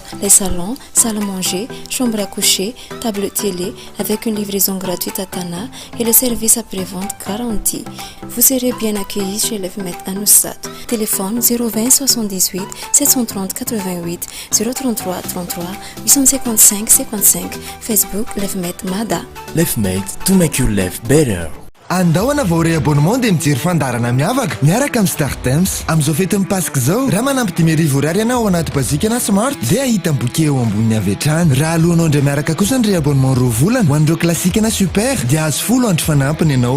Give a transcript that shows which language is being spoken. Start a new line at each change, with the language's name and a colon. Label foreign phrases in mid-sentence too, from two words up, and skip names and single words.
French: Les salons, salles à manger, chambres à coucher, table télé avec une livraison gratuite à Tana et le service après-vente garanti. Vous serez bien accueillis chez l'FMET à Noussat. Téléphone 020 78 730 88 033 33 855 55. Facebook l'FMET Mada. L'FMET
English: to make your life better.
Malagasy: Andahoana vaoray abonnement dia mijery fandarana miavaka miaraka amin'ny Star Times. Amin'izao fetin'ny Pasika zao raha manampy 5,000 ariary ianao ao anaty bazika na smart dia ahita boke eo amboniny avy hatrany. Raha alohanao indray miaraka kosa ny abonnement 2 volana ho an'ireo klasika na super dia azo 10 andro fanampiny ianao.